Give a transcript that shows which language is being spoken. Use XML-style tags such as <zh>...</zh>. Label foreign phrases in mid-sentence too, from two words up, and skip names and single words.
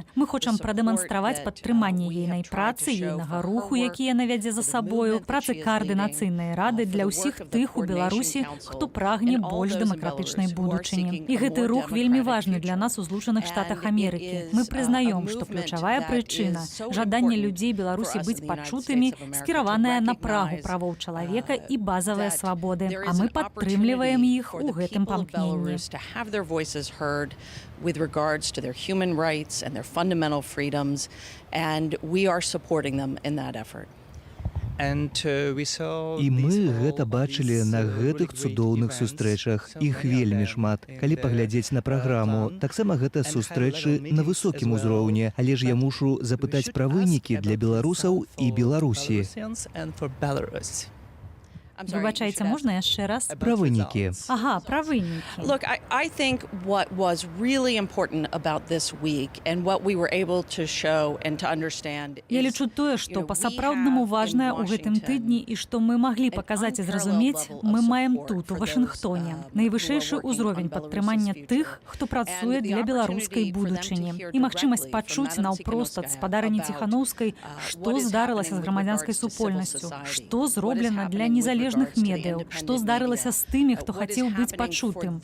<be>Мы хочам прадэманстраваць падтрыманне ейнай працы, ейнага руху, які яна вядзе за сабою, працы каардынацыйнай рады для ўсіх тых у Беларусі, хто прагне больш дэмакратычнай будучыні. І гэты рух вельмі важны для нас у Злучаных Штатах Амерыкі. Мы прызнаём, што ключавая прычына — жаданне людзей Беларусі быць пачутымі, скіраваная на прагу правоў чалавека і базавыя свабоды, а мы падтрымліваем іх у гэтым памкненні.</be> <en>With regards to their human rights and their fundamental freedoms, and we are supporting them in that effort.</en> <be>І мы гэта бачылі на гэтых цудоўных сустрэчах. Іх вельмі шмат. Калі паглядзець на праграму, таксама гэта сустрэчы на высокім узроўні, але ж я мушу запытаць пра вынікі для беларусаў і Беларусі. Выбачайце, можна яшчэ раз? Пра вынікі. Ага, пра вынікі.</be> <en>Look, I think what was really important about this week and what we were able to show and to understand</en> <be>Я лічу тое, што па-сапраўднаму важнае ў гэтым тыдні і што мы маглі паказаць і зразумець, мы маем тут, у Вашынгтоне, найвышэйшы ўзровень падтрымання тых, хто працуе для беларускай будучыні. І магчымасць пачуць наўпрост ад спадарыні Ціханаўскай, што здарылася з грамадзянскай супольнасцю, што зроблена для незалежных медыяў, што здарылася з тымі, хто хацеў быць пачутым.</be>